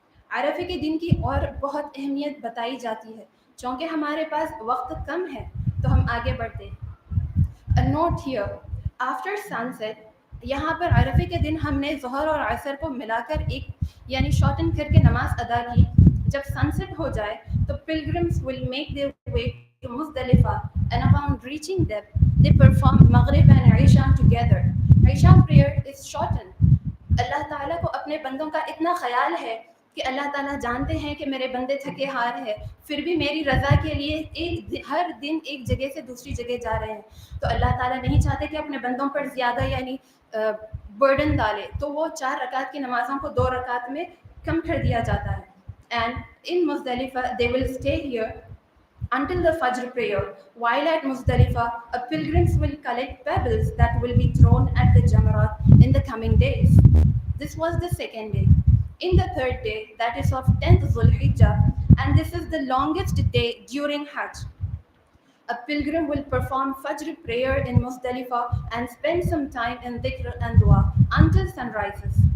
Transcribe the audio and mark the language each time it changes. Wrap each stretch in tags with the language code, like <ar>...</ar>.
<ur>عرفے کے دن کی اور بہت اہمیت بتائی جاتی ہے. چونکہ ہمارے پاس وقت کم ہے تو ہم آگے بڑھتے ہیں.</ur> <en>note here, after sunset,</en> <ur>یہاں پر عرفے کے دن ہم نے ظہر اور عصر کو ملا کر ایک یعنی شارٹن کر کے نماز ادا کی. جب سن سیٹ ہو جائے تو</ur> <en>pilgrims will make their way to Muzdalifah, and upon reaching them, they perform Maghrib and Isha together. Isha prayer is shortened.</en> <ur>اللہ تعالیٰ کو اپنے بندوں کا اتنا خیال ہے کہ اللہ تعالیٰ جانتے ہیں کہ میرے بندے تھکے ہار ہیں, پھر بھی میری رضا کے لیے ہر دن ایک جگہ سے دوسری جگہ جا رہے ہیں. تو اللہ تعالیٰ نہیں چاہتے کہ اپنے بندوں پر زیادہ یعنی برڈن ڈالے, تو وہ 4 رکعت کی نمازوں کو 2 رکعت میں کم کر دیا جاتا ہے.</ur> <en>And in Muzdalifah, they will stay here until the Fajr prayer. While at Muzdalifah, pilgrims will collect pebbles that will be thrown at the Jamarat in the coming days. This was the second day. In the third day, that is of 10th Zulhijjah, and this is the longest day during Hajj, a pilgrim will perform Fajr prayer in Muzdalifah and spend some time in dhikr and dua until sun rises.</en>